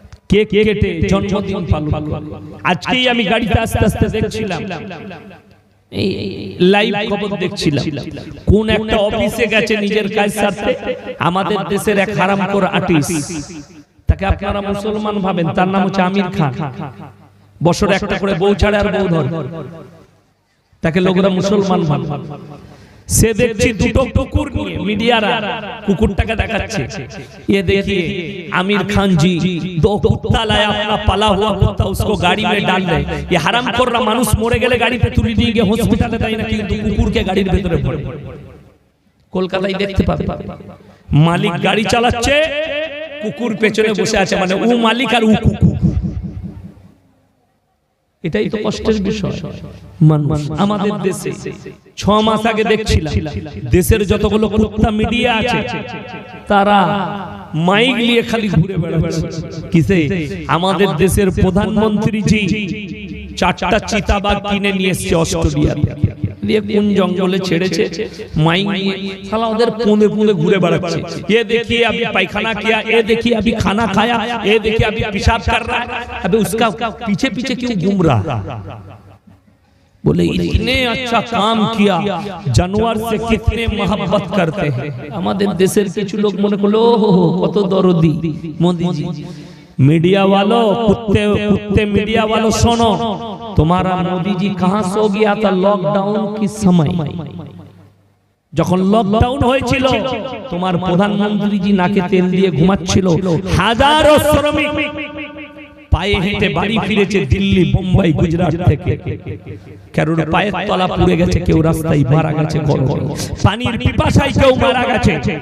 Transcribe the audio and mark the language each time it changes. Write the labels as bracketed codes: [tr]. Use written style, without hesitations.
[bn] Cake কেটে জন্মদিন পালন করে। আজকেই আমি গাড়িতে আস্তে আস্তে দেখছিলাম, এই লাইভ খবর দেখছিলাম, কোন একটা অফিসে গেছে নিজের কাজ সারতে, আমাদের দেশের এক হারামখোর আর্টিস্ট, তাকে আপনারা মুসলমান ভাবেন, তার নাম হচ্ছে আমির খান। বছরে একটা করে বউ ছাড়ে আর বউ ধরে, তাকে লোকরা মুসলমান ভাবে। সে দেখছি দুটো কুকুর নিয়ে মিডিয়ারা কুকুরটাকে দেখাচ্ছে, [hi] ये देखिए आमिर खान जी 2 कुत्ता लाया, अपना पाला हुआ कुत्ता, उसको गाड़ी में डाल रहे। [bn] ये হারামখোররা মানুষ মরে গেলে গাড়িতে তুলে নিয়ে গিয়ে হসপিটালে দেয় না, কিন্তু কুকুরকে গাড়ির ভিতরে ভরে। কলকাতায় দেখতে পাবে, মালিক গাড়ি চালাচ্ছে, কুকুর পেছনে বসে আছে, মানে ও মালিক আর ও কুকুর। এটাই তো কষ্টের বিষয়। মানুষ আমাদের দেশে 6 মাস আগে দেখছিলাম, দেশের যতগুলো কুত্তা মিডিয়া আছে তারা মাইক নিয়ে খালি ঘুরে বেড়াচ্ছে। কিসে? আমাদের দেশের প্রধানমন্ত্রী জি 4টা চিতাবাঘ কিনে নিয়ে এসেছে অস্ট্রেলিয়া দিয়ে, কোন জঙ্গলে ছেড়েছে, মাইক নিয়ে শালা ওদের পুঁদে পুঁদে ঘুরে বেড়াচ্ছে। [hi] ये देखिए अभी पैखाना किया, ये देखिए अभी खाना खाया, ये देखिए अभी पेशाब कर रहा है। अबे उसका पीछे पीछे क्यों घूम रहा? बोले इतने अच्छा काम किया, जानवर से कितने मोहब्बत करते हैं। [bn] আমাদের দেশের কিছু লোক মনে করলো কত দরদি মোদি জি। [hi] मीडिया वालों, कुत्ते मीडिया वालों सुनो, तुम्हारा मोदी जी कहां सो गया था लॉकडाउन के समय? [bn] যখন লকডাউন হয়েছিল তোমার প্রধানমন্ত্রী জি নাকে তেল দিয়ে ঘুমাচ্ছিল। হাজারো শ্রমিক পায়ে হেঁটে বাড়ি ফিরেছে দিল্লি, বোম্বাই, গুজরাট থেকে। কারোর পায়ের তলা পুড়ে গেছে, কেউ রাস্তায় মারা গেছে, পানির পিপাসায় কেউ মারা গেছে।